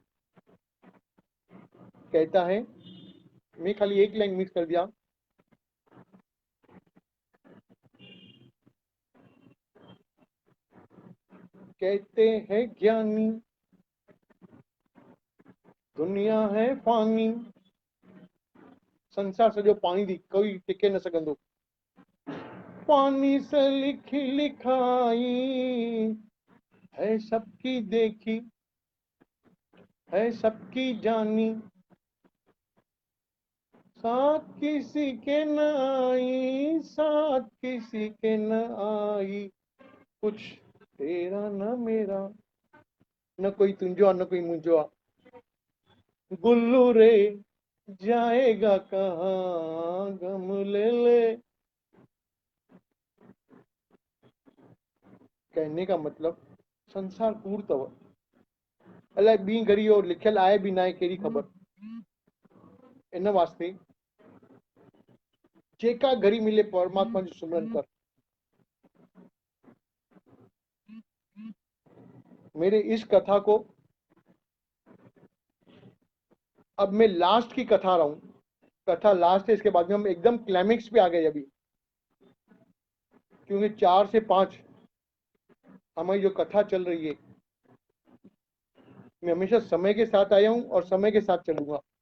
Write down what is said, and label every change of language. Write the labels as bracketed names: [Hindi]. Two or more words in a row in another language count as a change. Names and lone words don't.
[Hindi] कहता है, मैं खाली एक लाइन मिस कर दिया। कहते हैं ज्ञानी दुनिया है फानी, [Sindhi] संसार सॼो पाणी थी, कोई टिके न सघंदो। [Hindi] पानी से लिखी लिखाई है सबकी देखी, है सबकी जानी, साथ किसी के न आई, साथ किसी के न आई, कुछ तेरा न मेरा, [Sindhi] न कोई तुंहिंजो आहे न कोई मुंहिंजो आहे। [Hindi] गुल्लू रे जाएगा कहाँ, गम ले ले। कहने का मतलब [Sindhi] संसार कूड़ तव, अलाए ॿी घड़ी और लिखियल आहे बि न आहे, कहिड़ी ख़बर। इन वास्ते जेका घड़ी मिले परमात्मा जो सुमरन कर। [Hindi] मेरे इस कथा को, अब मैं लास्ट की कथा रहा हूं, कथा लास्ट है, इसके बाद में हम एकदम क्लाइमेक्स पे आ गए अभी, क्योंकि 4 से 5 हमारी जो कथा चल रही है, मैं हमेशा समय के साथ आया हूं और समय के साथ चलूंगा।